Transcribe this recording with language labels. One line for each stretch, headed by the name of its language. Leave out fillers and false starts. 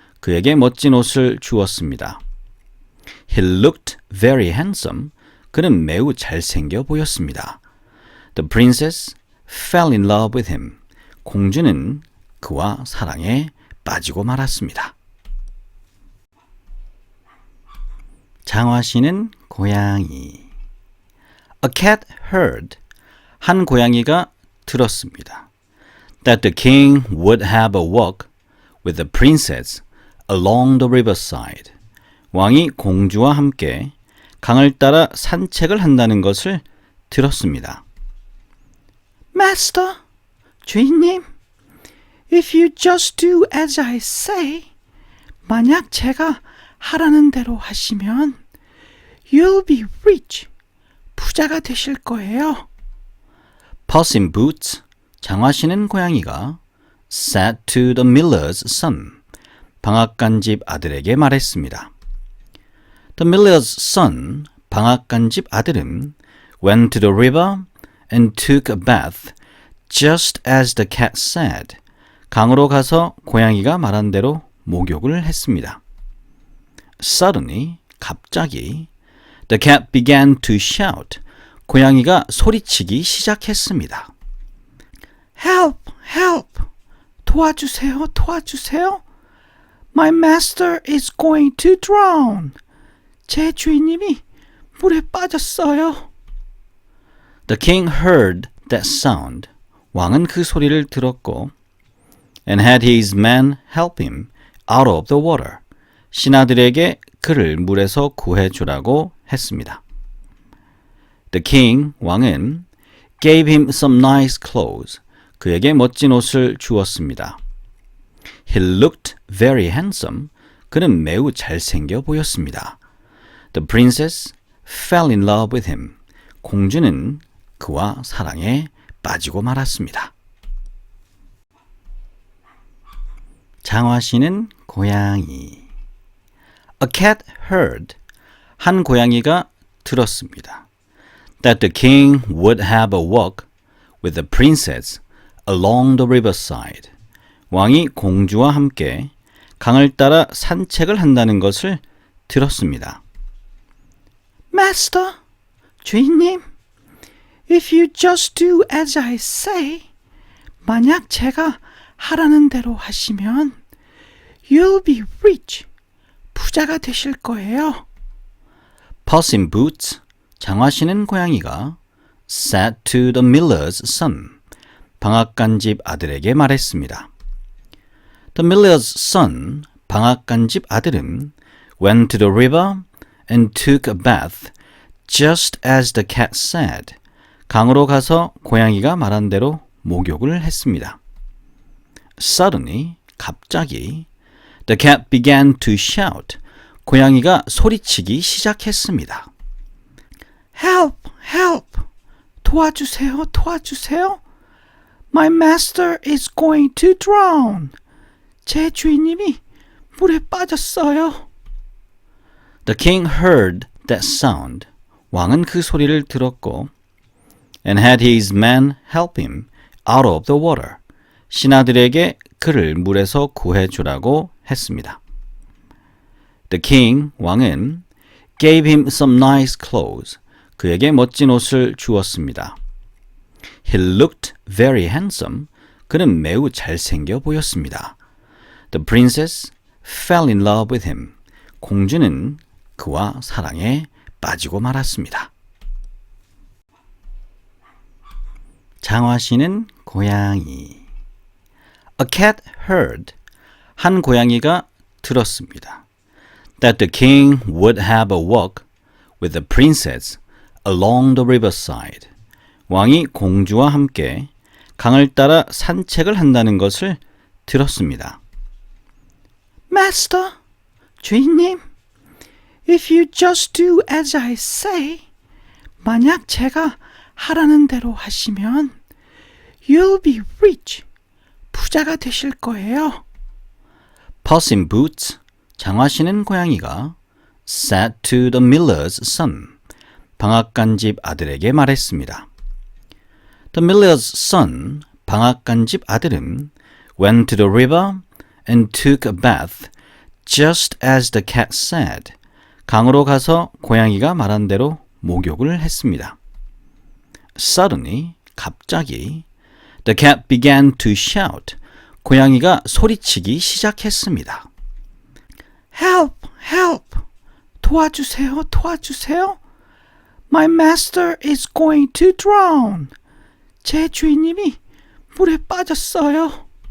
Korean: 그에게 멋진 옷을 주었습니다.
English: He looked very handsome.
Korean: 그는 매우 잘생겨 보였습니다.
English: The princess fell in love with him.
Korean: 공주는 그와 사랑에 빠지고 말았습니다. 장화시는 고양이.
English: A cat heard.
Korean: 한 고양이가 들었습니다.
English: That the king would have a walk with the princess along the riverside.
Korean: 왕이 공주와 함께 강을 따라 산책을 한다는 것을 들었습니다.
English: Master,
Korean: 주인님,
English: if you just do as I say,
Korean: 만약 제가 하라는 대로 하시면
English: you'll be rich.
Korean: 부자가 되실 거예요.
English: Puss in Boots,
Korean: 장화 신은 고양이가
English: said to the miller's son,
Korean: 방앗간집 아들에게 말했습니다.
English: The miller's son,
Korean: 방앗간집 아들은
English: went to the river and took a bath, just as the cat said.
Korean: 강으로 가서 고양이가 말한 대로 목욕을 했습니다.
English: Suddenly,
Korean: 갑자기,
English: the cat began to shout.
Korean: 고양이가 소리치기 시작했습니다.
English: Help! Help!
Korean: 도와주세요! 도와주세요!
English: My master is going to drown.
Korean: 제 주인님이 물에 빠졌어요.
English: The king heard that sound.
Korean: 왕은 그 소리를 들었고
English: and had his men help him out of the water.
Korean: 신하들에게 그를 물에서 구해주라고 했습니다.
English: The king,
Korean: 왕은
English: gave him some nice clothes.
Korean: 그에게 멋진 옷을 주었습니다.
English: He looked very handsome.
Korean: 그는 매우 잘생겨 보였습니다.
English: The princess fell in love with him.
Korean: 공주는 그와 사랑에 빠지고 말았습니다. 장화시는 고양이.
English: A cat heard.
Korean: 한 고양이가 들었습니다.
English: That the king would have a walk with the princess along the riverside.
Korean: 왕이 공주와 함께 강을 따라 산책을 한다는 것을 들었습니다.
English: Master,
Korean: 주인님,
English: if you just do as I say,
Korean: 만약 제가 하라는 대로 하시면
English: you'll be rich.
Korean: 부자가 되실 거예요.
English: Puss in Boots,
Korean: 장화 신은 고양이가
English: said to the miller's son,
Korean: 방앗간집 아들에게 말했습니다.
English: The miller's son,
Korean: 방앗간집 아들은
English: went to the river and took a bath, just as the cat said.
Korean: 강으로 가서 고양이가 말한 대로 목욕을 했습니다.
English: Suddenly,
Korean: 갑자기,
English: the cat began to shout.
Korean: 고양이가 소리치기 시작했습니다.
English: Help! Help!
Korean: 도와주세요! 도와주세요!
English: My master is going to drown.
Korean: 제 주인님이 물에 빠졌어요.
English: The king heard that sound.
Korean: 왕은 그 소리를 들었고
English: and had his men help him out of the water.
Korean: 신하들에게 그를 물에서 구해주라고 했습니다.
English: The king,
Korean: 왕은
English: gave him some nice clothes.
Korean: 그에게 멋진 옷을 주었습니다.
English: He looked very handsome.
Korean: 그는 매우 잘생겨 보였습니다.
English: The princess fell in love with him.
Korean: 공주는 그와 사랑에 빠지고 말았습니다. 장화시는 고양이.
English: A cat heard.
Korean: 한 고양이가 들었습니다.
English: That the king would have a walk with the princess along the riverside.
Korean: 왕이 공주와 함께 강을 따라 산책을 한다는 것을 들었습니다.
English: Master,
Korean: 주인님,
English: If you just do as I say,
Korean: 만약 제가 하라는 대로 하시면
English: you'll be rich.
Korean: 부자가 되실 거예요.
English: Puss in Boots,
Korean: 장화 신은 고양이가
English: said to the miller's son,
Korean: 방앗간집 아들에게 말했습니다.
English: The miller's son,
Korean: 방앗간집 아들은
English: went to the river and took a bath just as the cat said.
Korean: 강으로 가서 고양이가 말한 대로 목욕을 했습니다.
English: Suddenly,
Korean: 갑자기
English: the cat began to shout.
Korean: 고양이가 소리치기 시작했습니다.
English: Help! Help!
Korean: 도와주세요! 도와주세요!
English: My master is going to drown.
Korean: 제 주인님이 물에 빠졌어요.